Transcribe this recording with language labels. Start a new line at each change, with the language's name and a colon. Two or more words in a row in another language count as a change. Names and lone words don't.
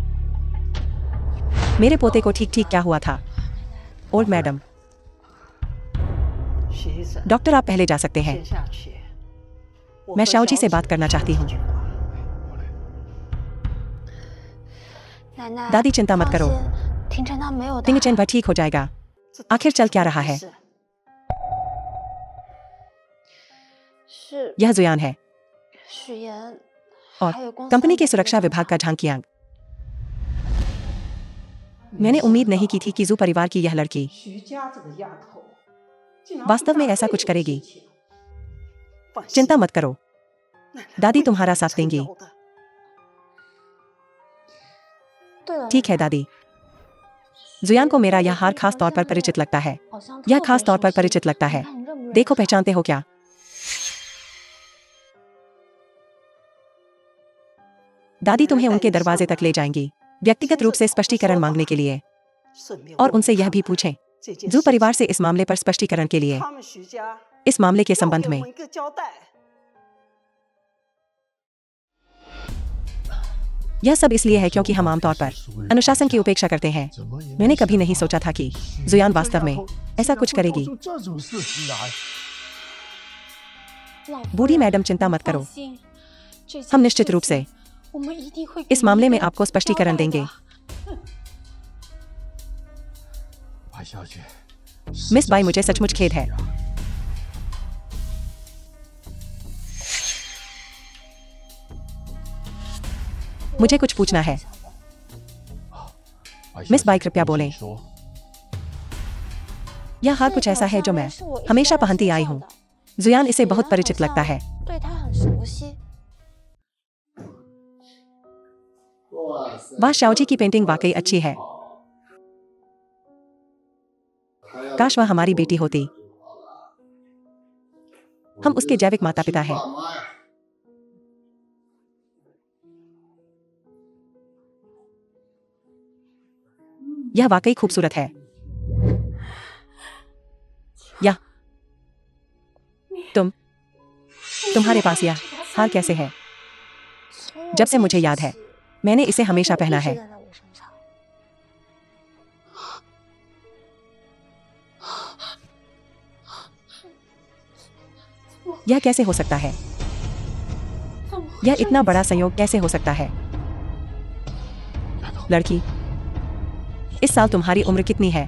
Hindi: मेरे पोते को ठीक ठीक क्या हुआ था?
English: Old madam.
Hindi: डॉक्टर, आप पहले जा सकते हैं। मैं शाओजी से बात करना चाहती हूँ। दादी, चिंता मत करो।
Chinese: 听诊他没有答 तिंग 案
Hindi: चैन ठीक हो जाएगा। आखिर चल क्या रहा है?
Chinese: 是
Hindi: यह जुयान है
Chinese: 许岩
Hindi: और
Chinese: 还有公司
Hindi: कंपनी
Chinese: 安
Hindi: के
Chinese: 排
Hindi: सुरक्षा
Chinese: 的
Hindi: विभाग का झांकियांग। मैंने उम्मीद नहीं की थी कि जू परिवार की यह लड़की
Chinese: 徐家这个丫头，竟然
Hindi: वास्तव में ऐसा कुछ करेगी। चिंता मत करो, दादी तुम्हारा साथ देंगी।
Chinese: 对了，
Hindi: ठीक है दादी। जुयान को मेरा यह हार खास तौर पर परिचित लगता है।
Chinese: 好像
Hindi: यह
Chinese: 特别
Hindi: खास तौर पर
Chinese: 熟悉
Hindi: परिचित लगता
Chinese: 你
Hindi: है।
Chinese: 看你认不认
Hindi: देखो
Chinese: 识啊
Hindi: पहचानते हो क्या? दादी तुम्हें उनके दरवाजे तक ले जाएंगी, व्यक्तिगत रूप से स्पष्टीकरण मांगने के लिए, और उनसे यह भी पूछें जू परिवार से इस मामले पर स्पष्टीकरण के लिए,
Chinese: 他们徐家
Hindi: इस मामले के
Chinese: 要
Hindi: संबंध
Chinese: 给我
Hindi: में।
Chinese: 们一个交代。
Hindi: यह सब इसलिए है क्योंकि हम आमतौर पर अनुशासन की उपेक्षा करते हैं। मैंने कभी नहीं सोचा था कि जुयान वास्तव में ऐसा कुछ करेगी।
Chinese: 老夫
Hindi: बूढ़ी
Chinese: 人
Hindi: मैडम चिंता मत
Chinese: 放
Hindi: करो,
Chinese: 心，这件
Hindi: हम निश्चित
Chinese: 事
Hindi: रूप
Chinese: 情
Hindi: से
Chinese: 我们一定会给
Hindi: इस
Chinese: 你
Hindi: मामले
Chinese: 一
Hindi: में
Chinese: 个
Hindi: आपको स्पष्टीकरण
Chinese: 交代
Hindi: देंगे।
Chinese: 的。
Hindi: मिस बाई मुझे सचमुच खेद है। मुझे कुछ पूछना है। मिस बाई कृपया बोलें। यह हार कुछ ऐसा है जो मैं हमेशा पहनती आई हूँ। जुयान इसे बहुत परिचित लगता है।
Chinese: 对他很熟悉。
Hindi: वाह, शाओजी की पेंटिंग वाकई अच्छी है। काश वह हमारी बेटी होती। हम उसके जैविक माता पिता हैं। यह वाकई खूबसूरत है। या तुम्हारे पास यह हार कैसे है?
Chinese: 从我
Hindi: जब से
Chinese: 记
Hindi: मुझे
Chinese: 起
Hindi: याद है, मैंने इसे हमेशा
Chinese: 它就
Hindi: पहना
Chinese: 一直
Hindi: है।
Chinese: 戴在我身上。
Hindi: यह कैसे हो सकता है? यह इतना बड़ा संयोग कैसे हो सकता है? लड़की, इस साल तुम्हारी उम्र कितनी है?